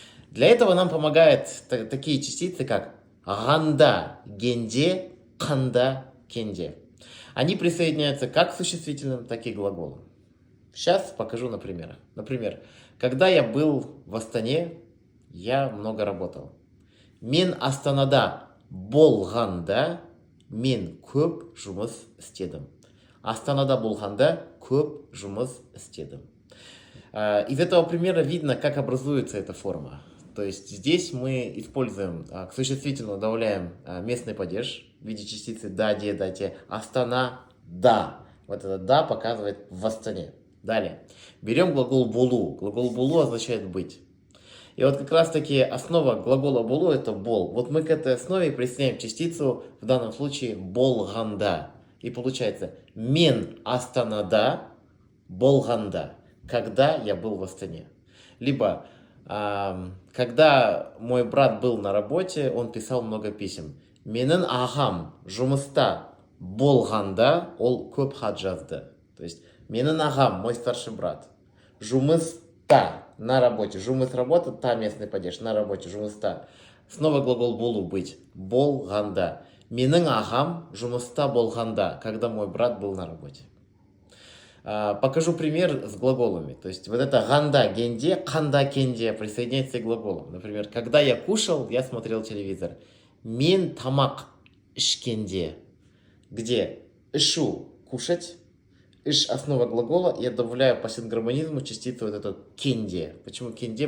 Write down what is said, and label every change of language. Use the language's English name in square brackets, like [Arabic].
[Russian] Для этого нам помогают такие частицы, как ганда, генде, канда, кенде. Они присоединяются как к существительным, так и к глаголам. Сейчас покажу на примерах. Например, когда я был в Астане, я много работал. [Kazakh] Мен Астанада болғанда, мен көп жұмыс істедім. Астанада болғанда көп жұмыс істедім. [Russian] Из этого примера видно, как образуется эта форма. То есть здесь мы используем, к существительному добавляем местный падеж в виде частицы да, де, да, те. Астана, да. Вот это да показывает в Астане. Далее. Берем глагол болу. Глагол болу означает быть. И вот как раз таки основа глагола болу это бол. Вот мы к этой основе присоединяем частицу, в данном случае болганда. И получается [Kazakh] мен астанада болганда. [Russian] Когда я был в Астане. Либо, когда мой брат был на работе, он писал много писем. [Kazakh] Менің ағам жұмыста болғанда ол көп хат жазды. [Russian] То есть, [Kazakh] менің ағам, [Russian] мой старший брат, [Kazakh] жұмыста, [Russian] на работе. Жұмыс работа, та местный падеж, на работе, жұмыста. Снова глагол болу, быть. [Kazakh] Болғанда. Менің ағам жұмыста болғанда, [Russian] когда мой брат был на работе. Покажу пример с глаголами. То есть вот это ганда, генде, канда, кенде присоединяется к глаголам. Например, когда я кушал, я смотрел телевизор. [Kazakh] Мен тамак ішкенде. [Russian] Где ишу кушать, иш основа глагола, я добавляю по сингармонизму частицу вот эту кенде. Почему кенде?